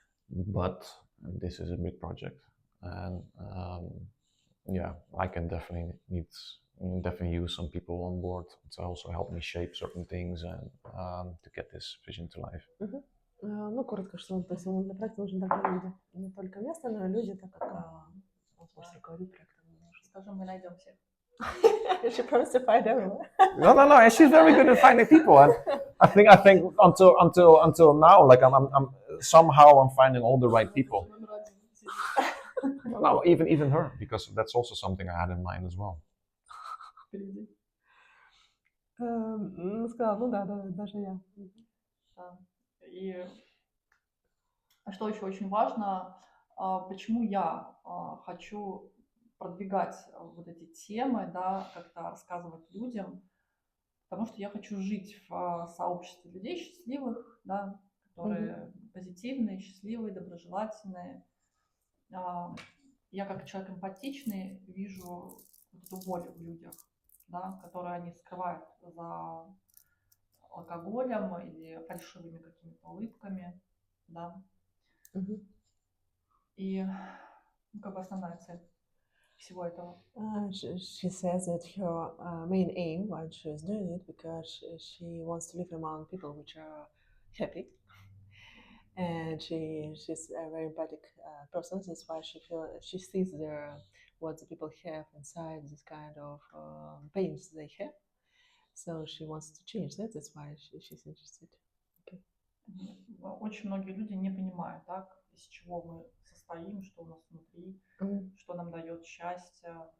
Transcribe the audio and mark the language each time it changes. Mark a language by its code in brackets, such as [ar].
[en] But this is a big project. And yeah, I can definitely use some people on board to also help me shape certain things and to get this vision to life. [ru] Ну, коротко, что то есть для проекта нужны такие люди. Не только место, но и люди, так как он может руководить проектом. Скажем, мы найдем всех. [en] She promised to find everyone. No, and she's very good at finding people. And I think until now, like I'm somehow I'm finding all the right people. No, even her, because that's also something I had in mind as well. [ru] Впереди. Сказала, ну да, даже я. Да. И что еще очень важно, почему я хочу продвигать вот эти темы, да, как-то рассказывать людям, потому что я хочу жить в сообществе людей счастливых, да, которые позитивные, счастливые, доброжелательные. Я как человек эмпатичный вижу вот эту боль в людях, да, которую они скрывают за алкоголем или фальшивыми какими-то улыбками, да. И как бы основная цель всего этого. [en] She says that her main aim why she is doing it because she wants to live among people which are happy, and she's a very empathic person. That's why she sees what the people have inside this kind of pains they have. So she wants to change that. That's why she's interested. Okay. [ru] Очень многие люди не понимают, да, из чего мы состоим, что у нас внутри, что нам дает счастье.